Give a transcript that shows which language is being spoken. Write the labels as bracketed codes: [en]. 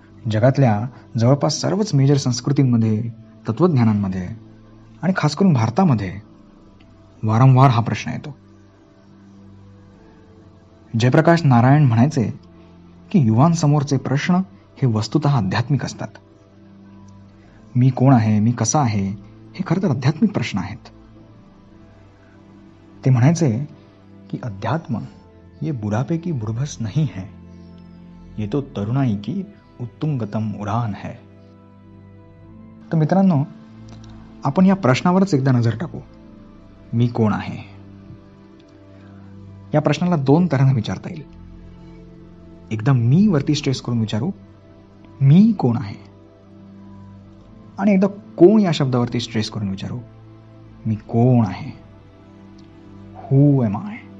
[mr] जगातल्या जवळपास सर्वच मेजर संस्कृतींमध्ये, तत्त्वज्ञानांमध्ये आणि खास करून भारतामध्ये वारंवार हा प्रश्न येतो. जयप्रकाश नारायण म्हणायचे की युवांसमोरचे प्रश्न हे वस्तुतः आध्यात्मिक असतात. मी कोण आहे, मी कसा आहे, हे खरं तर आध्यात्मिक प्रश्न आहेत. ते म्हणायचे की [hi] अध्यात्म ये बुढ़ापे की बुड़बस नहीं है, ये तो तरुणाई की उत्तुंगतम उडान है. [mr] तर मित्रांनो, आपण या प्रश्नावरच एकदा नजर टाकू. मी कोण आहे. या प्रश्नाला 2 तऱ्हेने विचारता येईल. एकदा मी वरती स्ट्रेस करून विचारू, मी कोण आहे, आणि एकदा कोण या शब्दावरती स्ट्रेस करून विचारू, मी कोण आहे. [en] Who am I.